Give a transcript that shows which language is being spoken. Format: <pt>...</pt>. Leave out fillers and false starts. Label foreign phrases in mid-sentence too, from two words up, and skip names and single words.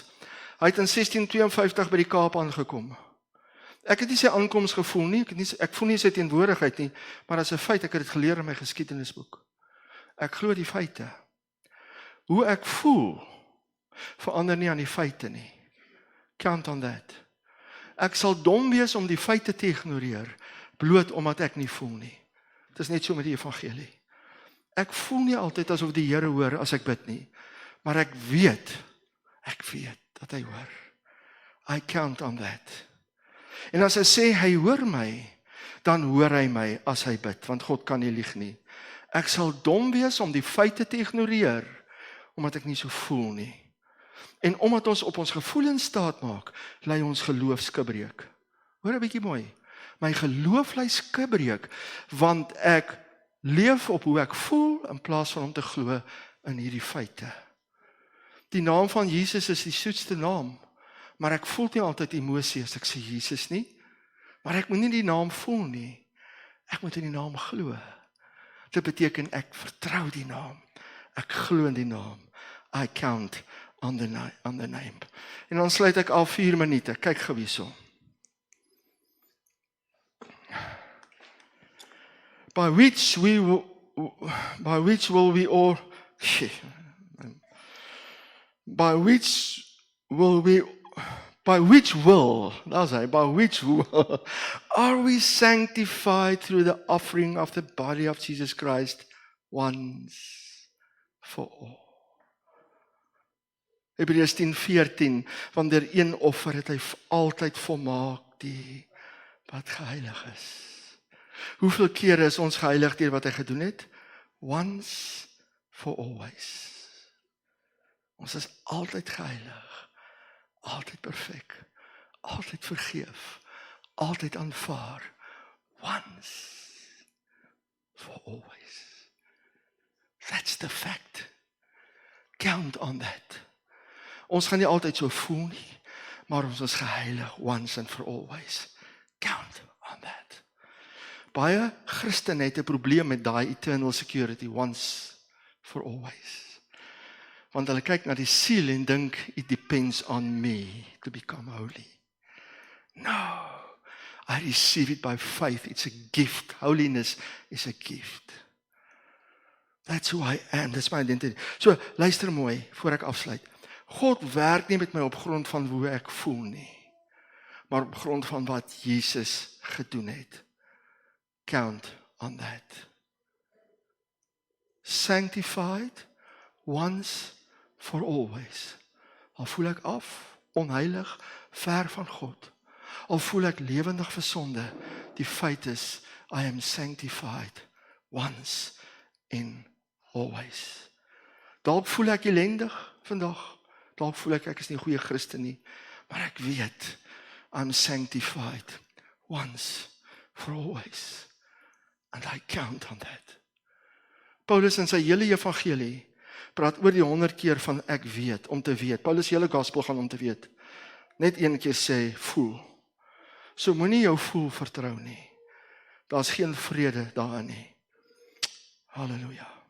<af>Hy het in 1652 by die Kaap aangekom. Ek het nie sy aankoms gevoel nie, ek voel nie sy teenwoordigheid nie, maar as 'n feit, ek het dit geleer in my geskiedenisboek. Ek glo die feite. Hoe ek voel, verander nie aan die feite nie.</af> <en>Count on that.</en> <af>Ek sal dom wees om die feite te ignoreer, bloot omdat ek nie voel nie. Dit is net so met die evangelie. Ek voel nie altyd asof die Here hoor as ek bid nie, maar ek weet dat hy hoor.</af> <en>I count on that.</en> <af>En as hy sê hy hoor my, dan hoor hy my as hy bid, want God kan nie lieg nie. Ek sal dom wees om die feite te ignoreer, omdat ek nie so voel nie. En omdat ons op ons gevoelens staat maak, lei ons geloof skibreek. Hoor 'n bietjie mooi. My geloof lei skibreek, want ek leef op hoe ek voel, in plaas van om te glo in hierdie feite. Die naam van Jesus is die soetste naam, maar ek voel nie altyd emosie as ek sê Jesus nie, maar ek moet nie die naam voel nie, ek moet in die naam glo. Dit beteken ek vertrou die naam, ek glo in die naam,</af> <en>I count on the name.</en> <af>En dan sluit ek al 4 minute, kyk gou hierso.</af> <en>By which will we all are we sanctified through the offering of the body of Jesus Christ once for all.</en> <af>Hebreërs 10:14, want deur een offer het hy altyd volmaak die wat geheilig is. Hoeveel kere is ons geheilig deur wat hy gedoen het?</af> <en>Once for always.</en> <af>Ons is altyd geheilig, altyd perfek, altyd vergeef, altyd aanvaar.</af> <en>Once for always. That's the fact. Count on that.</en> <af>Ons gaan nie altyd so voel nie, maar ons is geheilig</af> <en>once and for always. Count on that.</en> <af>Baie Christene het 'n probleem met daai</af> <en>eternal security, once for always.</en> <af>Want hulle kyk na die siel en dink,</af> <en>it depends on me to become holy. No, I receive it by faith. It's a gift. Holiness is a gift. That's who I am. That's my identity. So,</en> <af>luister mooi, voor ek afsluit. God werk nie met my op grond van hoe ek voel nie, maar op grond van wat Jesus gedoen het.</af> <en>Count on that. Sanctified once for always.</en> <af>Al voel ek af, onheilig, ver van God. Al voel ek lewendig vir sonde, die feit is,</af> <en>I am sanctified once and always.</en> <af>Dalk voel ek ellendig vandag. Dalk voel ek is nie 'n goeie Christen nie. Maar ek weet,</af> <en>I'm sanctified once for always. And I count on that.</en> <af>Paulus in sy hele evangelie praat oor die 100 keer van ek weet, om te weet. Paulus hele gospel gaan om te weet. Net een keer sê, voel. So moenie jou voel vertrou nie. Daar's geen vrede daarin nie. Halleluja.</af>